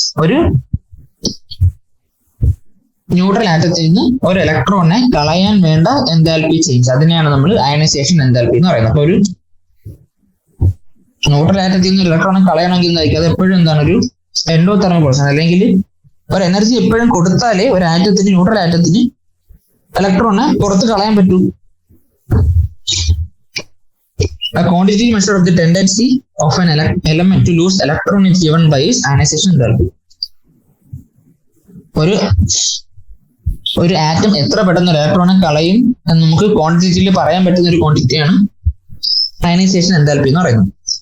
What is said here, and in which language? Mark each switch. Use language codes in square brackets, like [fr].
[ml] ഒരു ന്യൂട്രൽ ആറ്റത്തിൽ നിന്ന് ഒരു ഇലക്ട്രോണിനെ കളയാൻ വേണ്ട എന്തൽപി ചേഞ്ച്, അതിനെയാണ് നമ്മൾ അയോണൈസേഷൻ എന്തൽപി എന്ന് പറയുന്നത്. അപ്പൊ ഒരു ന്യൂട്രൽ ആറ്റത്തിൽ നിന്ന് ഒരു ഇലക്ട്രോണിനെ കളയണമെങ്കിൽ അത് എപ്പോഴും എന്താണ് ഒരു എൻഡോതെർമൽ പ്രോസസ്, അല്ലെങ്കിൽ ഒരു എനർജി എപ്പോഴും കൊടുത്താലേ ഒരു ആറ്റത്തിന് ന്യൂട്രൽ ആറ്റത്തിന് ഇലക്ട്രോണിനെ പുറത്ത് കളയാൻ പറ്റൂ. [en] A quantity measure of the tendency of an element to lose electron is given by its ionization enthalpy. [ml] ഒരു ആറ്റം എത്ര പെട്ടെന്ന് ഇലക്ട്രോണെ കളയും എന്ന് നമുക്ക് ക്വാണ്ടിറ്റിയിൽ പറയാൻ പറ്റുന്ന ഒരു ക്വാണ്ടിറ്റിയാണ് അയനൈസേഷൻ എന്തൽപി എന്ന് പറയുന്നത്.